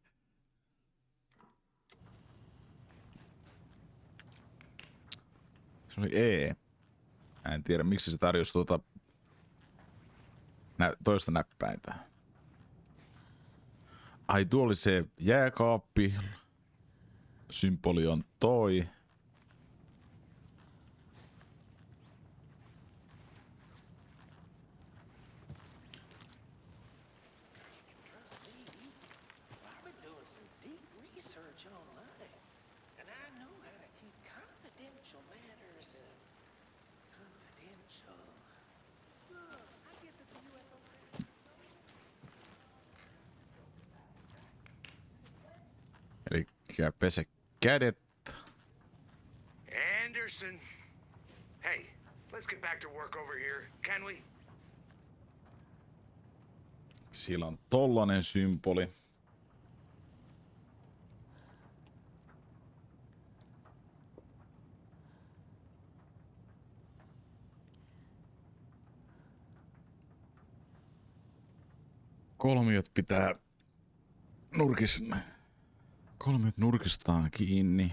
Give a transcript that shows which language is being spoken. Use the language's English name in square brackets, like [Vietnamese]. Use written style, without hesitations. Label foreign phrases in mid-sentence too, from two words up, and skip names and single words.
[Finnish] Se oli E. En tiedä miksi se tarjosi toista näppäintä. Ai tuo oli se jääkaappi. Symboli on toi. [English] I've been doing some deep research online, and I know how to keep confidential matters confidential. Look, I get the view at the [Finnish] Elikkä pese kädet. Anderson. [English] Hey, let's get back to work over here, can we? [Finnish] Siellä on tollanen symboli. Kolmiot pitää kolmiot nurkistaan kiinni.